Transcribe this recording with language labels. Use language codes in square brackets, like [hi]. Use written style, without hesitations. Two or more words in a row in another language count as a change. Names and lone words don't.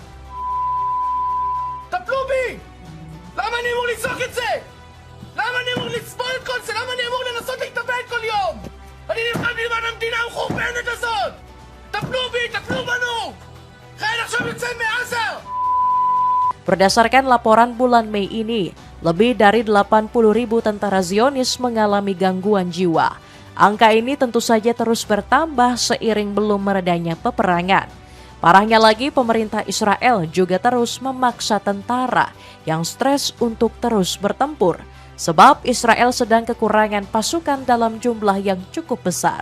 [he] טפלו בי! למה אני אמור לצעוק את זה? למה אני אמור לסבול את כל זה? למה אני אמור לנסות להתאבד כל יום? אני נלחם למען המדינה המחורבנת הזאת! טפלו בי, טפלו בנו! חייל עכשיו יוצא מעזה! [id] Berdasarkan laporan bulan Mei ini, lebih dari 80.000 tentara Zionis mengalami gangguan jiwa. Angka ini tentu saja terus bertambah seiring belum meredanya peperangan. Parahnya lagi, pemerintah Israel juga terus memaksa tentara yang stres untuk terus bertempur, sebab Israel sedang kekurangan pasukan dalam jumlah yang cukup besar.